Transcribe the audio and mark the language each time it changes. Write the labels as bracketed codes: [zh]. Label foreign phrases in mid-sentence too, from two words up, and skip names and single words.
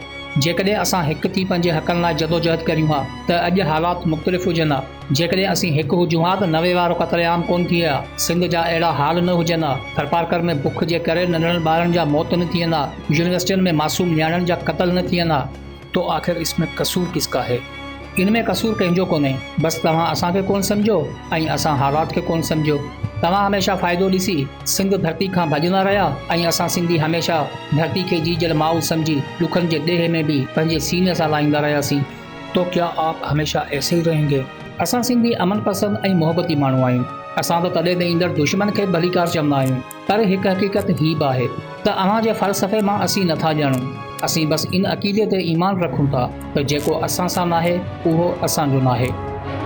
[sd] जेकॾहिं असां हिकु थी पंहिंजे हक़नि लाइ जदोजहद करियूं हा त अॼु हालात मुख़्तलिफ़ हुजनि हा। जेकॾहिं असीं हिकु हुजूं हा त 90 वारो क़तलेआम कोन थी हा। सिंध जा अहिड़ा हाल न हुजनि हा। थरपारकर में बुख जे करे नंढड़नि ॿारनि जा मौत न थियनि हा। यूनिवर्सिटियुनि में मासूम न्याणियुनि जा क़तल न थियनि हा। [ur] تو آخر اس میں قصور کس کا ہے? [sd] इनमें कसूर कंहिंजो कोन्हे। बसि तव्हां असांखे कोन सम्झो ऐं असां हालात खे कोन सम्झो। तव्हां हमेशह फ़ाइदो ॾिसी सिंध धरती खां भॼंदा रहिया ऐं असां सिंधी हमेशह धरती खे जीजल माउ सम्झी ॾुखनि जे ॾेह में बि पंहिंजे सीने सां लाहींदा रहियासीं। [ur] تو کیا آپ ہمیشہ ایسے ہی رہیں گے? [sd] असां सिंधी अमन पसंद ऐं मोहबती माण्हू आहियूं। असां त तॾहिं त ईंदड़ दुश्मन खे भलीकार चवंदा आहियूं। पर हिकु हक़ीक़त ही बि आहे त अव्हां जे फ़लसफ़े मां असीं नथा ॼाणूं। असीं बसि इन अक़ीदे ते ईमान रखूं था त जेको असां सां नाहे उहो असांजो नाहे।